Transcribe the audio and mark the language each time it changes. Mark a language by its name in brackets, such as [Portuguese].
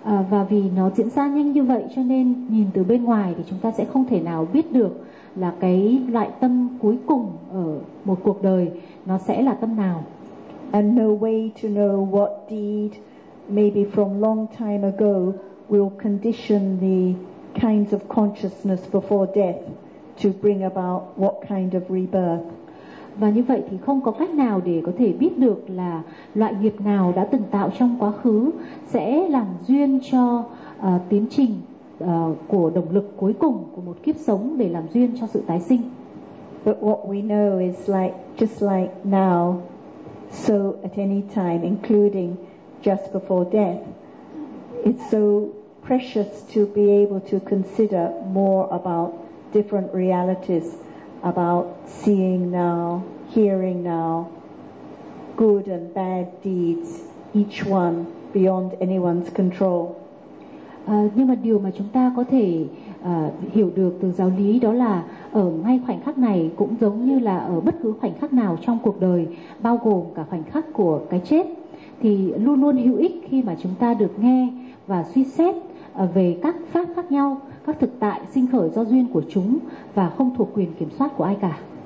[Vietnamese] Và vì nó diễn ra nhanh như vậy, cho nên nhìn từ bên ngoài thì chúng ta sẽ không thể nào biết được là cái loại tâm cuối cùng ở một cuộc đời nó sẽ là tâm nào. [English] And no way to know what deed, maybe from long time ago, will condition the kinds of consciousness before death to bring about what kind of rebirth. [Vietnamese] Và như vậy thì không có cách nào để có thể biết được là loại nghiệp nào đã từng tạo trong quá khứ sẽ làm duyên cho tiến trình của động lực cuối cùng của một kiếp sống để làm duyên cho sự tái sinh. [English] But what we know is like just like now, so at any time, including just before death, it's so precious to be able to consider more about different realities, about seeing now, hearing now, good and bad deeds, each one beyond anyone's control. [Vietnamese] Nhưng mà điều mà chúng ta có thể hiểu được từ giáo lý đó là ở ngay khoảnh khắc này cũng giống như là ở bất cứ khoảnh khắc nào trong cuộc đời, bao gồm cả khoảnh khắc của cái chết, thì luôn luôn hữu ích khi mà chúng ta được nghe và suy xét về các pháp khác nhau, các thực tại sinh khởi do duyên của chúng và không thuộc quyền kiểm soát của ai cả.